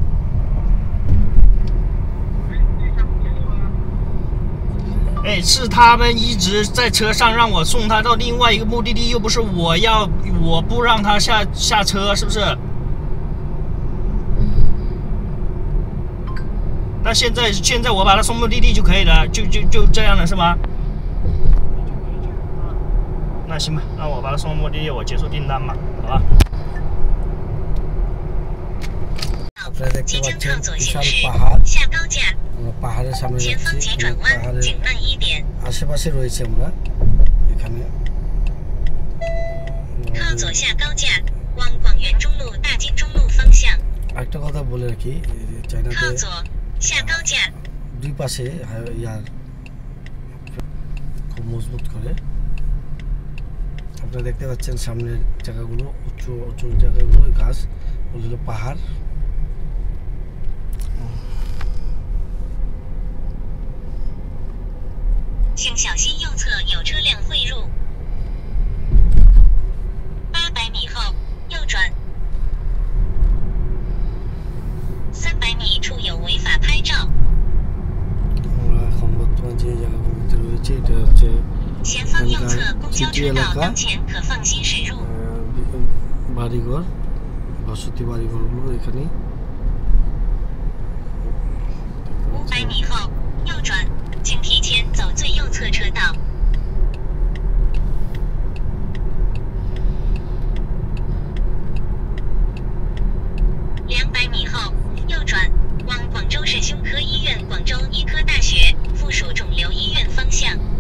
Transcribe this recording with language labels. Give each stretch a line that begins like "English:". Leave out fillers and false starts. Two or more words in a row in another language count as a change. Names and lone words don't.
Chinese: 哎，是他们一直在车上让我送他到另外一个目的地，又不是我不让他下车，是不是？那现在我把他送目的地就可以了，就这样了是吗？那行吧，那我把他送目的地，我结束订单吧，好吧？
Bangla: আপনারা দেখতে পাচ্ছেন বিশাল পাহাড়, আমরা পাহাড়ের সামনে যাচ্ছি। পাহাড়ের আশেপাশে রয়েছে আমরা এখানে। আরেকটা কথা বলে রাখি, চায়নাতে দুই পাশে ইয়ার খুব মজবুত করে। আপনারা দেখতে পাচ্ছেন সামনের জায়গাগুলো, উঁচু জায়গাগুলো গাছ, ওগুলো পাহাড়।
Chinese: 请小心右侧有车辆汇入。800米后右转。300米处有违法拍照。
Bangla: আমরা এখন বর্তমানে যে জায়গাগুলোতে রয়েছে এটা হচ্ছে
Chinese: 前方右侧公交车道当前可放心驶入。
Bangla: বাড়িঘর, বসতি বাড়িঘরগুলো এখানে।
Chinese: 500 米后右转，请提前走最右侧车道。200米后右转，往广州市胸科医院、广州医科大学附属肿瘤医院方向。